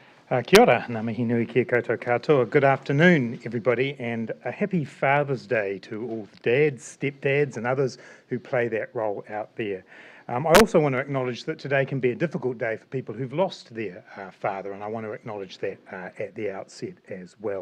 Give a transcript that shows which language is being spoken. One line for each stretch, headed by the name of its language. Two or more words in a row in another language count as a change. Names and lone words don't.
Māori: Kia ora, ngā mihi nui kia koutou katoa.
English: Good afternoon, everybody, and a happy Father's Day to all the dads, stepdads, and others who play that role out there. I also want to acknowledge that today can be a difficult day for people who've lost their father, and I want to acknowledge that at the outset as well.